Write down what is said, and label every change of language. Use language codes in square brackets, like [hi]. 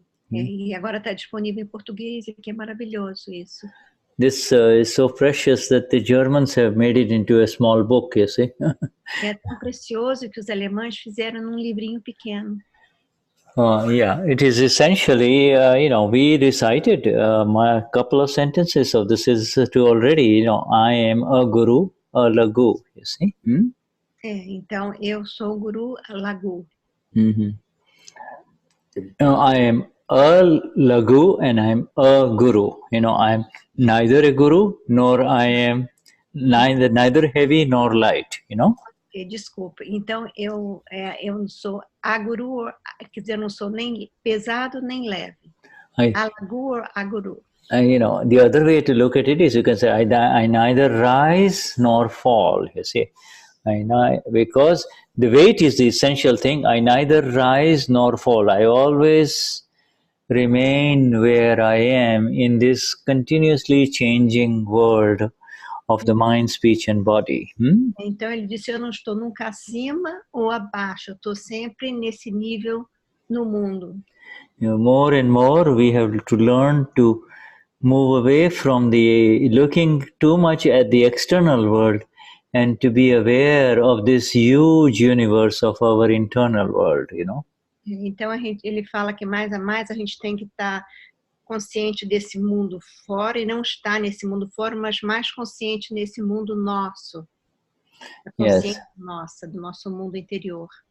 [pt] E agora está disponível em português, e que é maravilhoso isso. [en] This is so precious that the Germans have made it into a small book, you see. [pt] É tão precioso que os alemães fizeram num livrinho pequeno. [en] Yeah, it is essentially, we recited a couple of sentences of the Siddha Stuti already. I am a guru, a lagu, you see. [pt] Então, eu sou o guru lagu. [en] I am a lagu and I'm a guru. I'm neither a guru nor I am neither heavy nor light. [pt] Desculpa. Então eu não sou a guru, quer dizer, eu não sou nem pesado nem leve. [en] A lagu or a guru. The other way to look at it is you can say I neither rise nor fall. You see. Because the weight is the essential thing. I neither rise nor fall. I always remain where I am in this continuously changing world of the mind, speech and body. [pt] Então ele disse, eu não estou nunca acima ou abaixo. Eu estou sempre nesse nível no mundo. [en] More and more we have to learn to move away from the looking too much at the external world and to be aware of this huge universe of our internal world, [pt] Então ele fala que mais a mais a gente tem que estar consciente desse mundo fora e não estar nesse mundo fora, mas mais consciente nesse mundo nosso. A consciência nossa, do nosso mundo interior.